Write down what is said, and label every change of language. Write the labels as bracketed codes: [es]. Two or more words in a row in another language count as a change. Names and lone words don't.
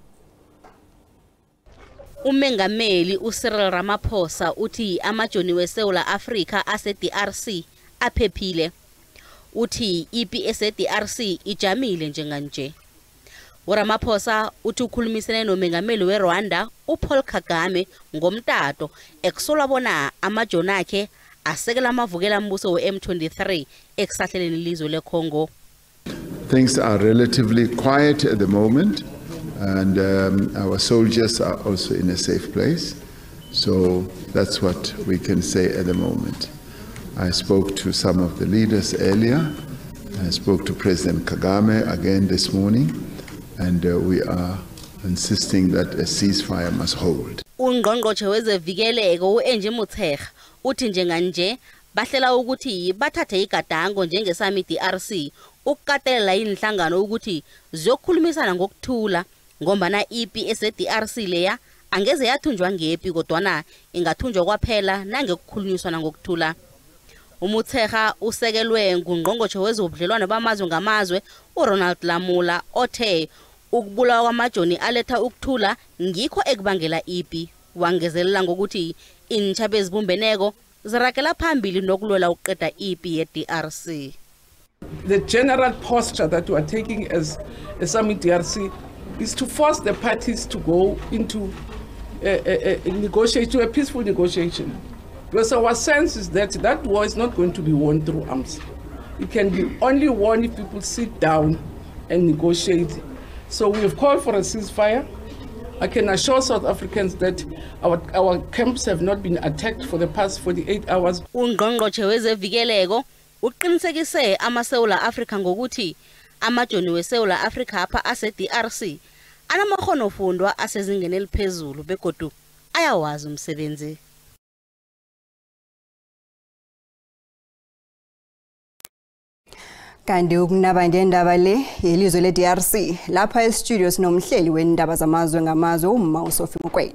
[nr] Umengameli uCyril Ramaphosa uthi amajoni weSouth Africa ase-DRC aphephile. Uthi ipi ese-DRC ijamile njenganje. uRamaphosa uthi ukhulumisene nomengameli weRwanda uPaul Kagame ngomtato ekusolwa bona amajoni akhe asekela amavukela mbuso we-M23 ekusahleleni ilizwe leCongo. [en] Things are relatively quiet at the moment, and our soldiers are also in a safe place. So that's what we can say at the moment. I spoke to some of the leaders earlier. I spoke to President Kagame again this morning, and we are insisting that a ceasefire must hold. [nr] uNgqongqotjhe wezevikeleko uAngie Motshekga uthi njenganje bahlela ukuthi bathathe igadango njengesami DRC ukukatelela inhlangano ukuthi ziyokhulumisana ngokuthula ngombana ipi ese-DRC leya angeze yathunjwa ngepi kodwana ingathunjwa kwaphela nangekukhulunyiswana ngokuthula. uMotshekga usekelwe nguNgqongqotjhe wezobudlelwano bamazwe ngamazwe uRonald Lamola othe ukubulawa kwamajoni aletha ukuthula ngikho ekubangela ipi. Wangezelela ngokuthi intshaba ezibumbeneko zirakela phambili nokulwela ukuqeda ipi ye-DRC. [en] The general posture that we are taking as a summit DRC is to force the parties to go into a peaceful negotiation. Because our sense is that that war is not going to be won through arms. It can be only won if people sit down and negotiate. So we have called for a ceasefire. I can assure South Africans that our camps have not been attacked for the past 48 hours. [nr] uNgqongqotjhe wezevikeleko uqinisekise amaSouth Africa ngokuthi amajoni weSouth Africa apha ase-DRC anamakghonofundwa asezingeni eliphezulu begodu ayawazi umsebenzi. Kanti ukunaba ngendaba le yelizwe leDRC lapha estudio sinomhleli wendaba zamazwe ngamazwe uMma uSophie Mokoena.